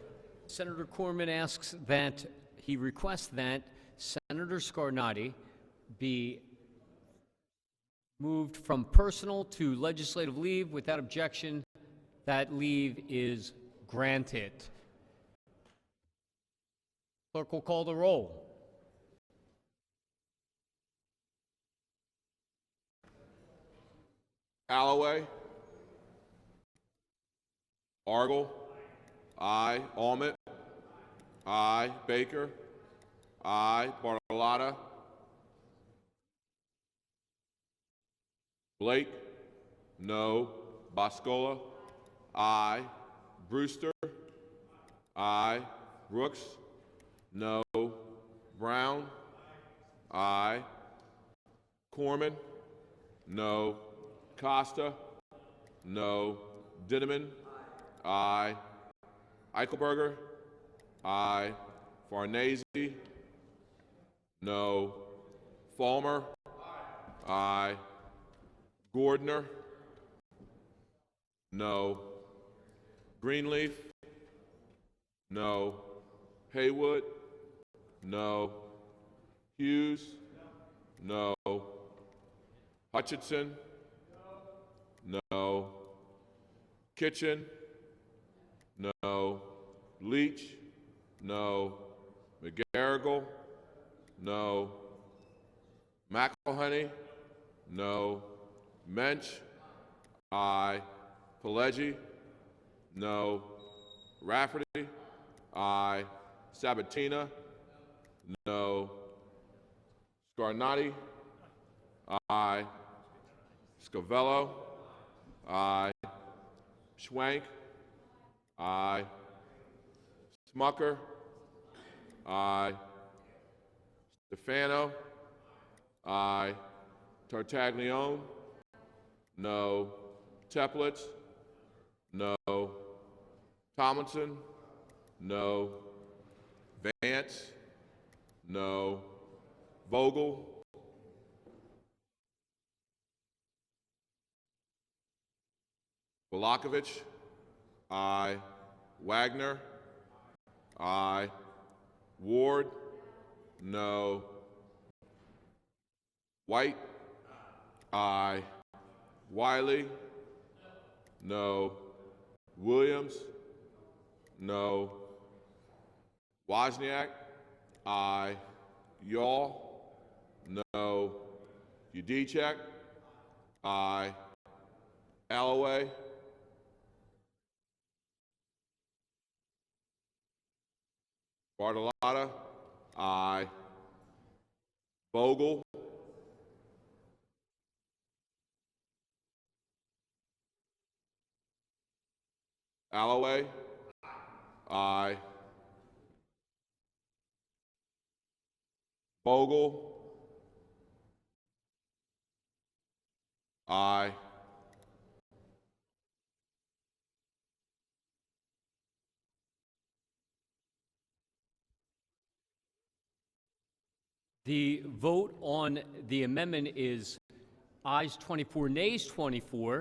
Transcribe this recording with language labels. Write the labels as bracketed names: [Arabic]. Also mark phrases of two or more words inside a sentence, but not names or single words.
[English] Senator Corman asks that he requests that Senator Scarnati be moved from personal to legislative leave. Without objection, that leave is granted. Clerk will call the roll. Alloway. Argel. Aye. Almond. Aye. Baker. Aye. Bartolotta. Blake. No. Boscola. Aye. Brewster. Aye. Brooks. No. Brown. Aye. Corman. No. Costa. No. Dinneman. Aye. Eichelberger. Aye. Farnese. No. Falmer. Aye. Gordner. No. Greenleaf. No. Haywood. No. Hughes. No. Hutchinson. No. Kitchen. No. Leach. No. McGarrigle. No. McElhenney. No. Mensch. Aye. Pileggi. No. Rafferty. Aye. Sabatina. No. Scarnati. Aye. Scavello. Aye. Schwank. Aye. Smucker. Aye. Stefano. Aye. Tartaglione. No. Teplitz. No. Tomlinson. No. Vance. No. Vogel. Volakovich. Aye. Wagner. Aye. Ward. No. White. Aye. Wiley. No. Williams. No. Wozniak. Aye. Yaw. No. Udicek. Aye. Alloway. Bartolotta. Aye. Bogle. Alloway. Aye. Bogle. Aye. The vote on the amendment is ayes 24, nays 24.